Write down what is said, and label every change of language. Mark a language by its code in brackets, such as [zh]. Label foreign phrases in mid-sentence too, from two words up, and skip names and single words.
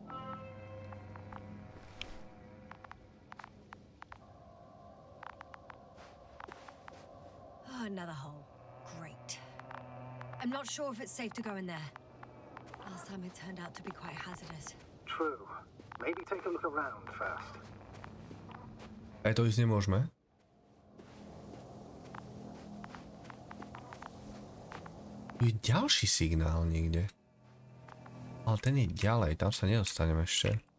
[en] Oh, another hole. Great. I'm not sure if it's safe to go in there. Last time it turned out to be quite hazardous. True. Maybe take a look around first. [sk] Aj to ísť nemôžeme. Tu je ďalší signál niekde. Ale ten je ďalej, tam sa nedostaneme ešte.